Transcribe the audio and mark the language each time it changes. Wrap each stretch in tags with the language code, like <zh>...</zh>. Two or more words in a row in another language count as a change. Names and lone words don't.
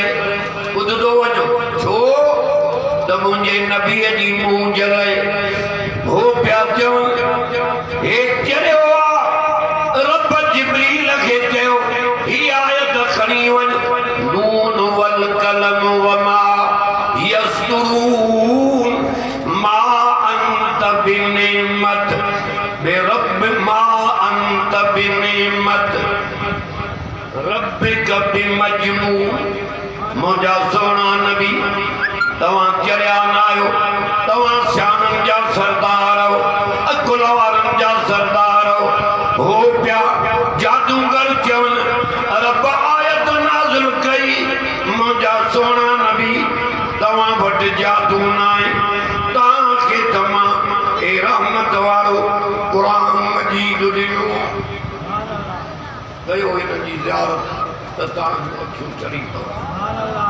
<sd>ॿुधंदो वञो छो त मुंहिंजे नबीअ जी मुंहुं जलाए हो पिया चवनि हे चरियो आहे रब जिब्रील खे चयो ही आयत खणी वञ</sd> <ar>ن والقلم وما يسطرون ما أنت بنعمة برب ما أنت بنعمة ربك بمجنون.</ar> <sd>मुंहिंजा सोना नबी तव्हां चरिया न आहियो तव्हां शाननि जा सरदार आहियो अकुल वारनि जा सरदार आहियो। हो पिया जादूगर चवनि रब आयत नाज़िल कई मुंहिंजा सोना नबी तव्हां वटि जादू न आहे तव्हांखे त मां हे रहमत वारो क़ुरान मजीद ॾिनो कयो हिन जी ज़ियारत त तव्हांजो अखियूं चढ़ी पवनि।</sd>